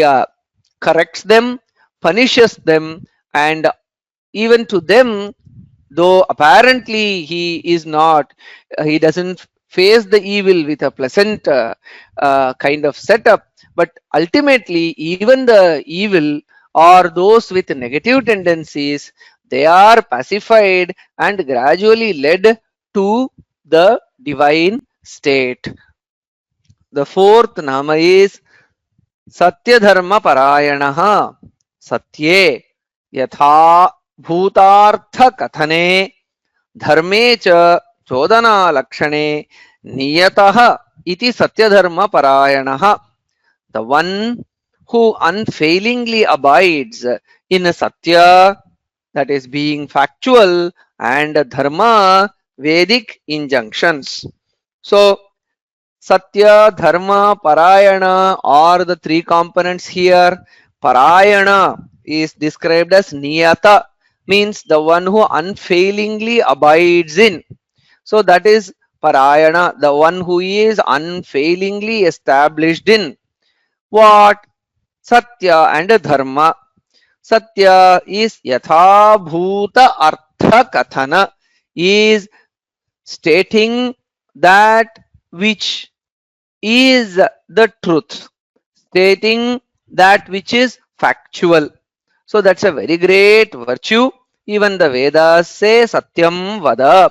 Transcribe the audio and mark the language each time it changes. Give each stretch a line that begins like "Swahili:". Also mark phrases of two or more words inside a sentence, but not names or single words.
English: corrects them, punishes them, and even to them, though apparently he is not, he doesn't face the evil with a pleasant kind of setup, but ultimately, even the evil or those with negative tendencies, they are pacified and gradually led to the divine state. The fourth nama is satyadharmaparāyaṇaḥ.
Sanskrit: सत्ये यथा भूतार्थ कथने धर्मे च चोदना लक्षणे नियतः इति सत्यधर्मपरायणः.
English: The one who unfailingly abides in satya, that is being factual, and dharma, Vedic injunctions. So
Sanskrit: सत्य, धर्म, परायण
English: are the three components here. Parayana is described as niyata, means the one who unfailingly abides in. So that is parayana, the one who is unfailingly established in. What? Satya and dharma.
Sanskrit: Satya is यथा भूत अर्थ कथन,
English: is stating that which is the truth, stating that which is factual. So that's a very great virtue. Even the Vedas say
Sanskrit: सत्यं वद.